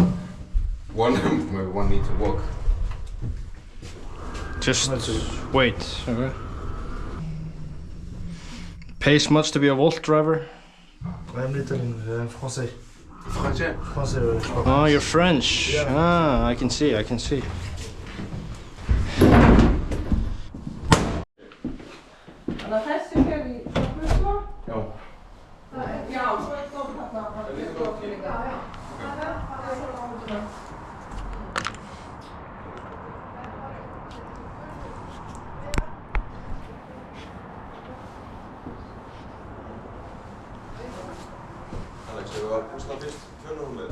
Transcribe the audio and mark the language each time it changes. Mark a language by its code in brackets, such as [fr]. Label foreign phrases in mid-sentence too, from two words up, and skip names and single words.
[en] Maybe one needs to walk. Just wait. Okay. Pays much to be a Volt driver? I'm little français. Français? [fr] Français, je crois. [en] Oh, you're French. Yeah. Ah, I can see. [is] Þannig að þessi fer í Flóknusmá? Já. Já, svo er það þarna. Alex, hefur við að púsla fyrst fjölurhúlið?